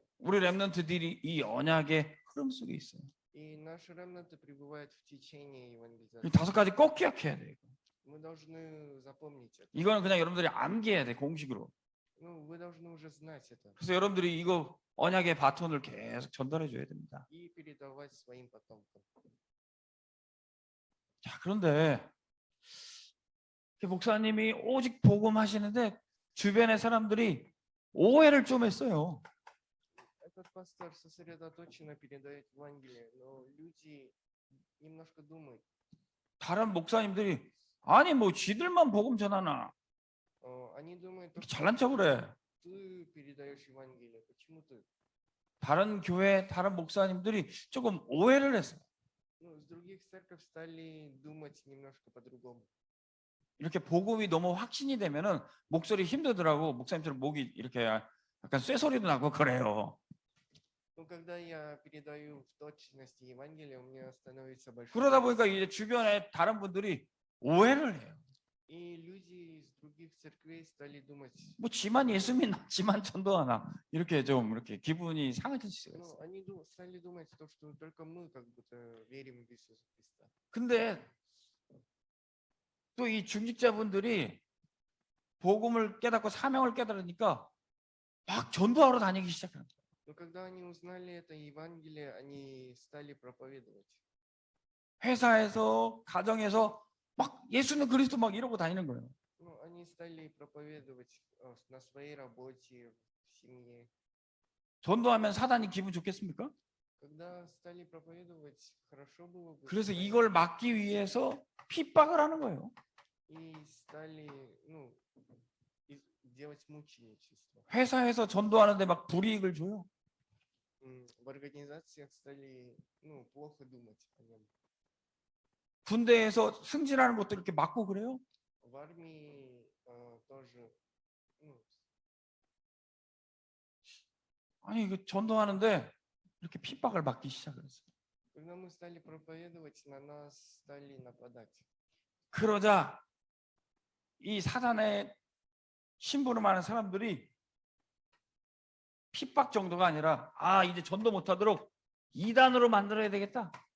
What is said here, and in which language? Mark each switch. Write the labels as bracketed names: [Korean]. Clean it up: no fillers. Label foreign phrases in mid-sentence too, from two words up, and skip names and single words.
[Korean] 우리 렘넌트들이 이 언약의 흐름 속에 있어요. [Russian] И наши ремнанты пребывают в течение [Korean] 이 [Russian] евангелизации. [Korean] 5가지 꼭 기억해야 돼요. [Russian] Мы должны запомнить это. [Korean] 이거는 그냥 여러분들이 암기해야 돼, 공식으로. [Russian] Ну, вы должны уже знать это [Korean] 그래서 여러분들이 이거 언약의 바톤을 계속 전달해 줘야 됩니다. [Russian] и передавать своим потомкам. [Korean] 자, 그런데 목사님이 오직 복음하시는데 주변의 사람들이 오해를 좀 했어요. [Russian] Этот пастор сосредоточенно передает Евангелие, но люди немножко думают, [Korean] 다른 목사님들이 아니 뭐 지들만 복음 전하나 [Russian] они думают, [Korean] 이렇게 [Russian] что [Korean] 잘난 척을 해. [Russian] ты передаешь Евангелие, почему ты? [Korean] 다른 교회 다른 목사님들이 조금 오해를 했어요. [Russian] Ну, с других церков стали думать немножко по-другому. [Korean] 이렇게 복음이 너무 확신이 되면은 목소리 힘들더라고. 목사님처럼 목이 이렇게 약간 쇠소리도 나고 그래요. [Russian] Ну, когда я передаю в точности Евангелие, у меня становится большой [Korean] 그러다 [Russian] голос. [Korean] 보니까 이제 주변에 다른 분들이 오해를 해요. [Russian] И люди из других церквей стали думать, [Korean] 뭐 지만 예수 믿나, 지만 전도하나 이렇게 좀 이렇게 기분이 상해질 수가 [Russian] ну, [Korean] 있어요. [Russian] они стали думать, то, что только мы как будто верим в Иисуса Христа. [Korean] 근데 또 이 중직자분들이 복음을 깨닫고 사명을 깨달으니까 막 전도하러 다니기 시작하는 거예요. [Russian] Но когда они узнали это Евангелие, они стали проповедовать. [Korean] 회사에서 가정에서 막 예수는 그리스도 막 이러고 다니는 거예요. [Russian] Ну, они стали проповедовать на своей работе, в семье. [Korean] 전도하면 사단이 기분 좋겠습니까? [Russian] Когда стали проповедовать, хорошо было бы. [Korean] 그래서 이걸 막기 위해서 핍박을 하는 거예요. [Russian] И стали, ну, делать мученичество. [Korean] 회사에서 전도하는데 막 불이익을 줘요. [Russian] В организациях стали, ну, плохо думать о нем. [Korean] 군대에서 승진하는 것도 이렇게 막고 그래요. [Russian] В армии тоже, ну, [Korean] 아니 이거 전도하는데 이렇게 핍박을 받기 시작했어요. [Russian] когда мы стали проповедовать, на нас стали нападать. [Korean] 그러자 이 사단의 심부름하는 사람들이 핍박 정도가 아니라 아 이제 전도 못하도록 이단으로 만들어야 되겠다.